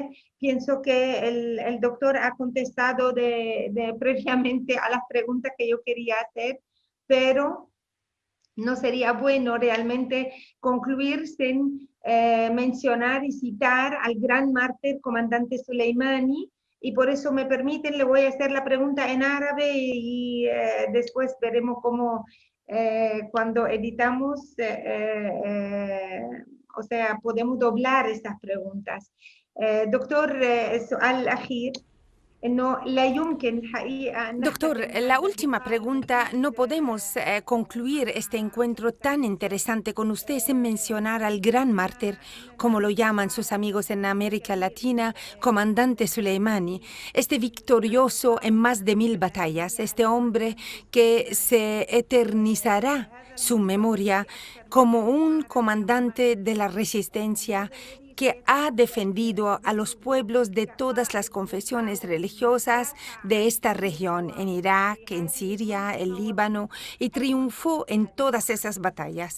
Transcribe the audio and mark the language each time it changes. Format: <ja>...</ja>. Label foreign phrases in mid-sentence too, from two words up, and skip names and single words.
<es>Pienso que el doctor ha contestado previamente a las preguntas que yo quería hacer, pero no sería bueno realmente concluir sin mencionar y citar al gran mártir comandante Soleimani, y por eso me permiten, le voy a hacer la pregunta en árabe y después veremos cómo cuando editamos, o sea, podemos doblar estas preguntas.</es> <ar>دكتور السؤال الأخير إنه لا يمكن حقيقة</ar> <es>Doctor, la última pregunta. No podemos concluir este encuentro tan interesante con usted sin mencionar al gran mártir, como lo llaman sus amigos en América Latina, comandante Soleimani, este victorioso en más de 1000 batallas, este hombre que se eternizará su memoria como un comandante de la resistencia que ha defendido a los pueblos de todas las confesiones religiosas de esta región, en Irak, en Siria, el Líbano, y triunfó en todas esas batallas.</es>